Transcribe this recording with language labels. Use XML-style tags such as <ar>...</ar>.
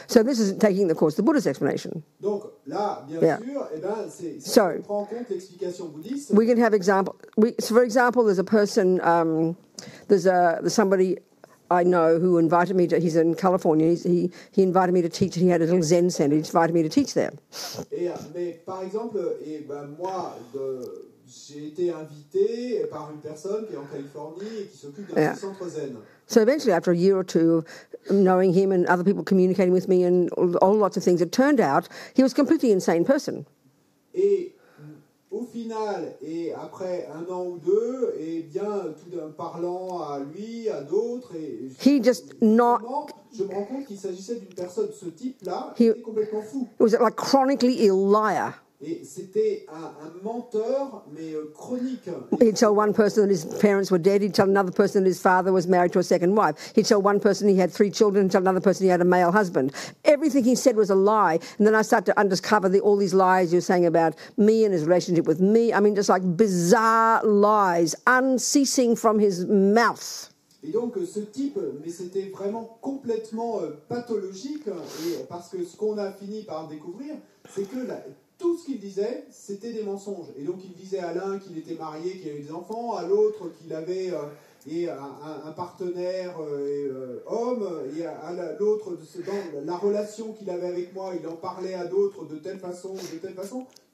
<en>So this is taking the course, the Buddha's explanation.</en> <fr>Donc là, bien sûr, eh ben, on prend en compte l'explication bouddhiste.</fr> <en>We can have example. So for example, there's a person, there's somebody I know who invited me to. He's in California. He invited me to teach. He had a little Zen center. He invited me to teach there.</en> <fr>Mais par exemple, moi. J'ai été invité par une personne qui est en Californie et qui s'occupe d'un centre zen.</fr> <en>So eventually, after a year or two of knowing him and other people communicating with me and all lots of things, it turned out he was a completely insane person.</en> <fr>Et au final, et après un an ou deux, et bien tout en parlant à lui, à d'autres, je me rends compte qu'il s'agissait d'une personne de ce type-là qui était complètement fou.</fr> <en>He was like chronically ill liar.</en> <fr>Et c'était un menteur, mais chronique.</fr> <en>He'd tell one person that his parents were dead. He'd tell another person that his father was married to a second wife. He'd tell one person he had 3 children. He'd tell another person he had a male husband. Everything he said was a lie. And then I started to uncover all these lies you're saying about me and his relationship with me. I mean, just like bizarre lies, unceasing from his mouth.</en> <fr>Et donc ce type, mais c'était vraiment complètement pathologique, et parce que ce qu'on a fini par découvrir, c'est que tout ce qu'il disait, c'était des mensonges. Et donc il disait à l'un qu'il était marié, qu'il avait des enfants, à l'autre qu'il avait un partenaire homme, et à l'autre, dans la relation qu'il avait avec moi, il en parlait à d'autres de telle façon ou de telle façon.</fr>